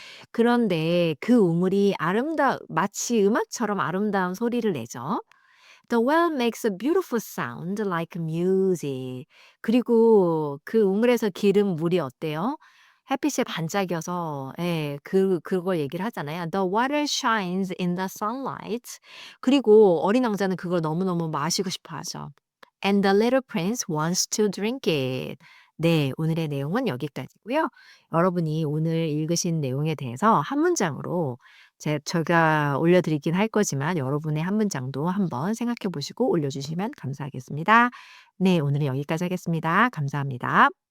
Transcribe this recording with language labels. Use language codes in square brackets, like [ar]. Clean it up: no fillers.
[ko] 그런데 그 우물이 마치 음악처럼 아름다운 소리를 내죠. [en] The well makes a beautiful sound like music. [ko] 그리고 그 우물에서 기른 물이 어때요? 햇빛에 반짝여서 그걸 얘기를 하잖아요. [en] The water shines in the sunlight. [ko] 그리고 어린 왕자는 그걸 너무너무 마시고 싶어 하죠. [en] And the little prince wants to drink it. [ko] 네, 오늘의 내용은 여기까지고요. 여러분이 오늘 읽으신 내용에 대해서 한 문장으로 제가 올려드리긴 할 거지만 여러분의 한 문장도 한번 생각해 보시고 올려주시면 감사하겠습니다. 네, 오늘은 여기까지 하겠습니다. 감사합니다.